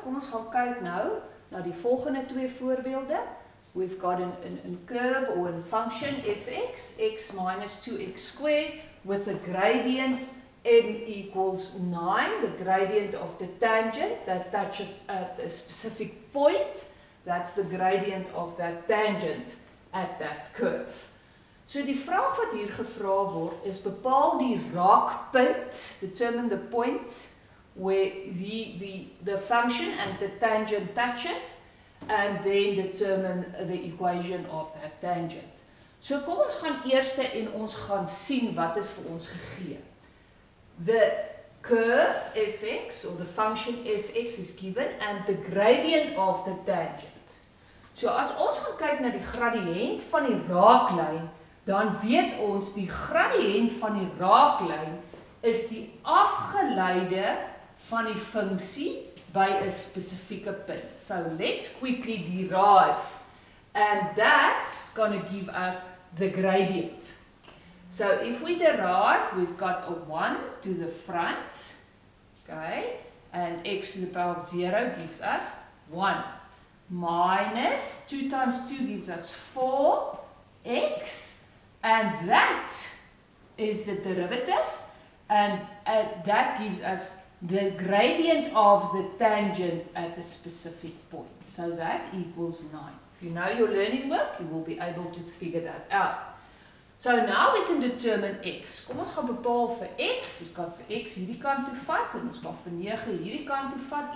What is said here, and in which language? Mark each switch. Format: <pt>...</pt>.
<af>Kom ons gaan kyk nou na die volgende twee voorbeelde.</af> <en>We've got a curve or a function fx, x minus 2x squared, with a gradient n equals 9, the gradient of the tangent that touches at a specific point. That's the gradient of that tangent at that curve.</en> <af>So die vraag wat hier gevra word is bepaal die raakpunt,</af> <en>determine the point where the function and the tangent touches, and then determine the equation of that tangent.</en> <af>So kom ons gaan eers en ons gaan sien wat is vir ons gegee.</af> <en>The curve fx or the function fx is given and the gradient of the tangent.</en> <af>So as ons gaan kyk na die gradiënt van die raaklyn, dan weet ons die gradiënt van die raaklyn is die afgeleide van die funksie by 'n spesifieke punt.</af> <en>So let's quickly derive, and that's going to give us the gradient. So if we derive, we've got a 1 to the front, okay, and x to the power of 0 gives us 1, minus 2 times 2 gives us 4x, and that is the derivative, and that gives us the gradient of the tangent at a specific point. So that equals 9. If you know your learning work, you will be able to figure that out. So now we can determine x.</en> <af>Kom ons gaan bepaal vir x. Ons kan vir x hierdie kant toe vat en ons kan vir 9 hierdie kant toe vat.</af>